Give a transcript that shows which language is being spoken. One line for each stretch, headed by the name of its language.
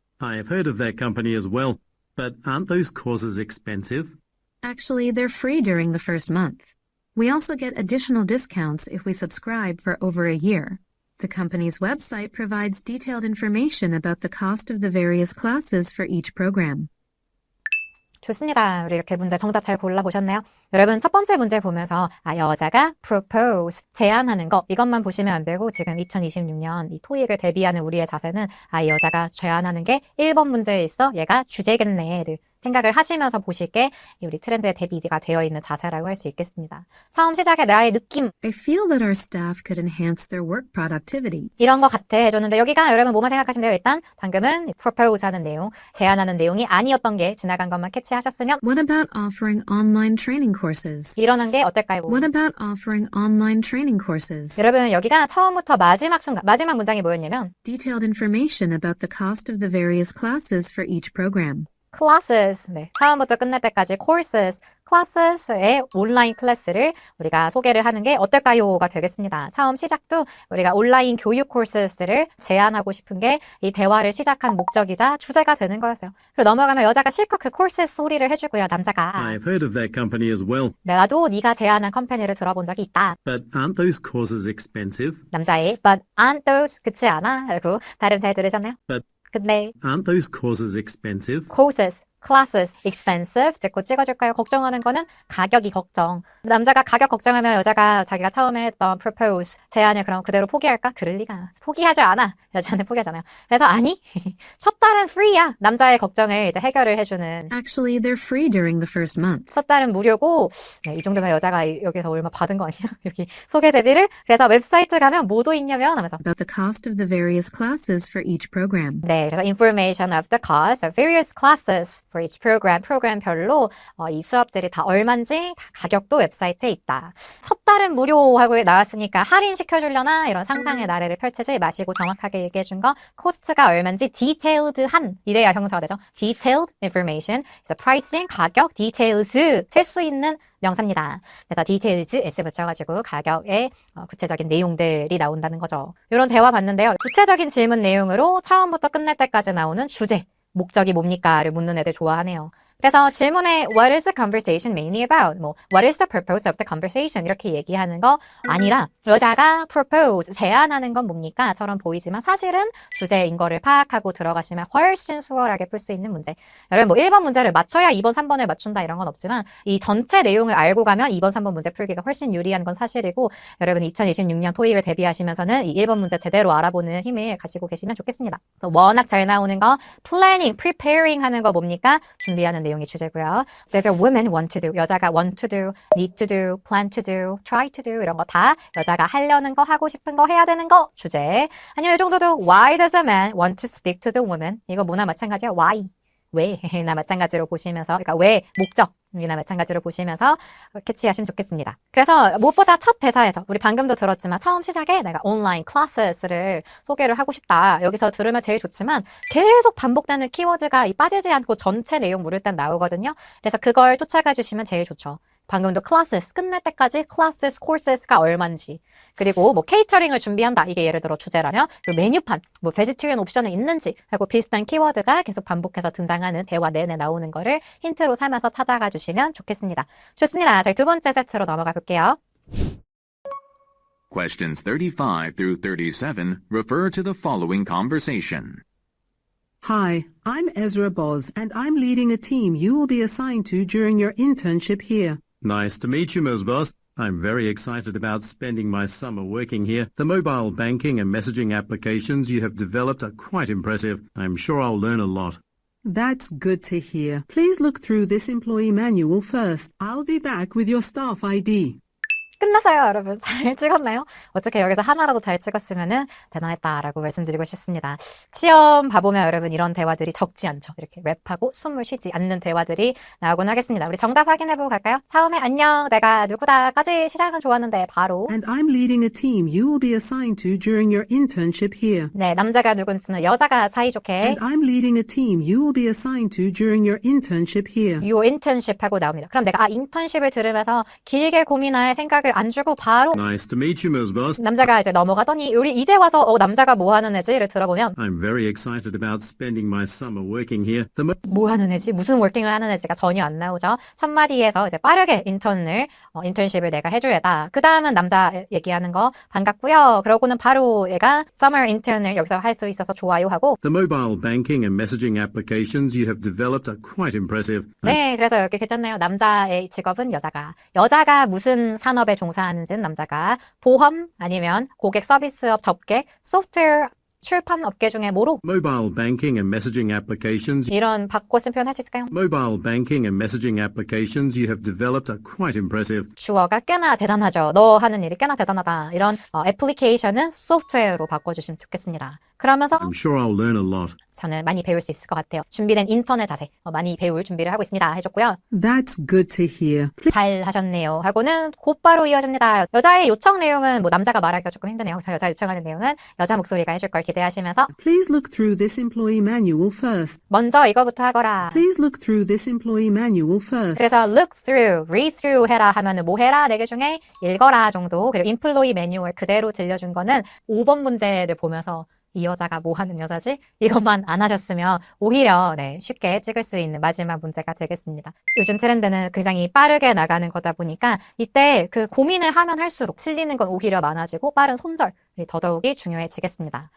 English: I have heard of that company as well, but aren't those courses expensive? Actually, they're free during the first month. We also get additional discounts if we subscribe for over a year. The company's website provides detailed information about the cost of the various classes for each program.
Korean: 좋습니다. 우리 이렇게 문제 정답 잘 골라보셨네요. 여러분 첫 번째 문제 보면서 여자가 propose, 제안하는 거 이것만 보시면 안 되고 지금 2026년 이 토익을 대비하는 우리의 자세는 이 여자가 제안하는 게 1번 문제에 있어 얘가 주제겠네를 생각을 하시면서 보실게 우리 트렌드에 대비가 되어 있는 자세라고 할 수 있겠습니다. 처음 시작에 나의 느낌
English: I feel that our staff could enhance their work productivity.
Korean: 이런 거 같아 해줬는데 여기가 여러분 뭐만 생각하시면 돼요? 일단 방금은 propose 하는 내용, 제안하는 내용이 아니었던 게 지나간 것만 캐치하셨으면
English: What about offering online training courses?
Korean: 이러는 게 어떨까요?
English: What about offering online training courses?
Korean: 여러분 여기가 처음부터 마지막 순간 마지막 문장이 뭐였냐면
English: Detailed information about the cost of the various classes for each program.
Korean: classes, 네, 처음부터 끝날 때까지 courses, classes의 온라인 클래스를 우리가 소개를 하는 게 어떨까요가 되겠습니다. 처음 시작도 우리가 온라인 교육 코스를 제안하고 싶은 게 이 대화를 시작한 목적이자 주제가 되는 거였어요. 그리고 넘어가면 여자가 실컷 그 courses 소리를 해주고요. 남자가
English: I have heard of that company as well,
Korean: 나도 네가 제안한 컴퍼니를 들어본 적이 있다.
English: but aren't those courses expensive?
Korean: 남자의
English: but aren't those
Korean: 그치 않아? 그리고 발음 잘 들으셨나요?
English: But
Korean: 근데
English: aren't those courses expensive?
Korean: courses, classes, expensive 듣고 찍어줄까요? 걱정하는 거는 가격이 걱정. 남자가 가격 걱정하면 여자가 자기가 처음에 했던 propose, 제안을 그럼 그대로 포기할까? 그럴 리가. 포기하지 않아. 여자는 포기하잖아요. 그래서 아니, 첫 달은 free야. 남자의 걱정을 이제 해결을 해주는.
English: Actually, they're free during the first month.
Korean: 첫 달은 무료고 네, 이 정도면 여자가 여기서 얼마 받은 거 아니야? 여기 소개 대비를. 그래서 웹사이트 가면 뭐도 있냐면 하면서
English: About the cost of the various classes for each program.
Korean: 네, 그래서
English: information of the cost of various classes for each program,
Korean: 프로그램별로 이 수업들이 다 얼마인지 다 가격도 웹사이트에 있다. 첫 달은 무료하고 나왔으니까 할인시켜주려나 이런 상상의 나래를 펼치지 마시고 정확하게 얘기해준 거 코스트가 얼마인지 detailed한 이래야 형사가 되죠. detailed information, 그래서 pricing, 가격, details 셀 수 있는 명사입니다. 그래서 details s 붙여가지고 가격의 구체적인 내용들이 나온다는 거죠. 이런 대화 봤는데요. 구체적인 질문 내용으로 처음부터 끝날 때까지 나오는 주제, 목적이 뭡니까를 묻는 애들 좋아하네요. 그래서 질문에
English: What is the conversation mainly about? 뭐 What is the purpose of the conversation?
Korean: 이렇게 얘기하는 거 아니라 여자가 propose, 제안하는 건 뭡니까? 처럼 보이지만 사실은 주제인 거를 파악하고 들어가시면 훨씬 수월하게 풀 수 있는 문제. 여러분 뭐 1번 문제를 맞춰야 2번, 3번을 맞춘다 이런 건 없지만 이 전체 내용을 알고 가면 2번, 3번 문제 풀기가 훨씬 유리한 건 사실이고 여러분 2026년 토익을 대비하시면서는 이 1번 문제 제대로 알아보는 힘을 가지고 계시면 좋겠습니다. 워낙 잘 나오는 거 planning, preparing 하는 거 뭡니까? 준비하는 내용이 주제고요. 그래서
English: women want to do,
Korean: 여자가
English: want to do, need to do,
Korean: plan to do, try to do 이런 거 다 여자가 하려는 거, 하고 싶은 거, 해야 되는 거 주제. 아니면 이 정도도
English: why does a man want to speak to the woman?
Korean: 이거 뭐나 마찬가지야. why? 왜나 마찬가지로 보시면서 그러니까 왜 목적이나 마찬가지로 보시면서 캐치하시면 좋겠습니다. 그래서 무엇보다 첫 대사에서 우리 방금도 들었지만 처음 시작에 내가 온라인 클래스를 소개를 하고 싶다. 여기서 들으면 제일 좋지만 계속 반복되는 키워드가 빠지지 않고 전체 내용 물을 땐 나오거든요. 그래서 그걸 쫓아가 주시면 제일 좋죠. 방금도 classes 끝날 때까지 classes, courses가 얼마인지 그리고 뭐 케이터링을 준비한다 이게 예를 들어 주제라면 그 메뉴판 뭐 vegetarian 옵션이 있는지 하고 비슷한 키워드가 계속 반복해서 등장하는 대화 내내 나오는 거를 힌트로 삼아서 찾아가 주시면 좋겠습니다. 좋습니다. 저희 두 번째 세트로 넘어가 볼게요.
English: Questions 35 through 37 refer to the following conversation. Hi, I'm Ezra Boz, and I'm leading a team you will be assigned to during your internship here. Nice to meet you, Ms. Boss. I'm very excited about spending my summer working here. The mobile banking and messaging applications you have developed are quite impressive. I'm sure I'll learn a lot. That's good to hear. Please look through this employee manual first. I'll be back with your staff ID.
Korean: 끝났어요, 여러분. 잘 찍었나요? 어떻게 여기서 하나라도 잘 찍었으면은 대단했다라고 말씀드리고 싶습니다. 시험 봐보면 여러분 이런 대화들이 적지 않죠. 이렇게 랩하고 숨을 쉬지 않는 대화들이 나오곤 하겠습니다. 우리 정답 확인해보고 갈까요? 처음에 안녕, 내가 누구다까지 시작은 좋았는데 바로
English: And I'm leading a team you will be assigned to during your internship here.
Korean: 네, 남자가 누군지는 여자가 사이좋게
English: And I'm leading a team you will be assigned to during your internship here.
Korean: your internship 하고 나옵니다. 그럼 내가 인턴십을 들으면서 길게 고민할 생각을 안 주고 바로
English: Nice to meet you, Ms. Boss.
Korean: 남자가 이제 넘어가더니 우리 이제 와서 남자가 뭐 하는 애지를 들어보면
English: I'm very excited about spending my summer working here.
Korean: 뭐 하는 애지? 무슨 워킹을 하는 애지가 전혀 안 나오죠. 첫 마디에서 이제 빠르게 인턴십을 내가 해줘야다. 그 다음은 남자 얘기하는 거 반갑고요. 그러고는 바로 얘가 summer intern을 여기서 할 수 있어서 좋아요 하고
English: The mobile banking and messaging applications you have developed are quite impressive.
Korean: 네, 그래서 여기 괜찮네요. 남자의 직업은 여자가 무슨 산업에 종사하는지는 남자가 보험 아니면 고객 서비스업 접객 소프트웨어 출판 업계 중에 뭐로
English: Mobile banking and messaging applications.
Korean: 이런 바꿔쓴 표현 할 수 있을까요?
English: Mobile banking and messaging applications you have developed are quite impressive.
Korean: 주어가 꽤나 대단하죠. 너 하는 일이 꽤나 대단하다. 이런 애플리케이션은 소프트웨어로 바꿔주시면 좋겠습니다. 그러면서
English: I'm sure I'll learn a lot.
Korean: 저는 많이 배울 수 있을 것 같아요. 준비된 인턴의 자세, 많이 배울 준비를 하고 있습니다. 해줬고요.
English: That's good to hear.
Korean: 잘 하셨네요. 하고는 곧바로 이어집니다. 여자의 요청 내용은 남자가 말하기가 조금 힘드네요. 여자 요청하는 내용은 여자 목소리가 해줄 걸 기대하시면서
English: Please look through this employee manual first.
Korean: 먼저 이거부터 하거라.
English: Please look through this employee manual first.
Korean: 그래서 look through, read through 해라 하면은 뭐 해라? 4개 중에 읽어라 정도. 그리고 employee manual 그대로 들려준 거는 5번 문제를 보면서 이 여자가 뭐 하는 여자지? 이것만 안 하셨으면 오히려 쉽게 찍을 수 있는 마지막 문제가 되겠습니다. 요즘 트렌드는 굉장히 빠르게 나가는 거다 보니까 이때 그 고민을 하면 할수록 틀리는 건 오히려 많아지고 빠른 손절이 더더욱이 중요해지겠습니다.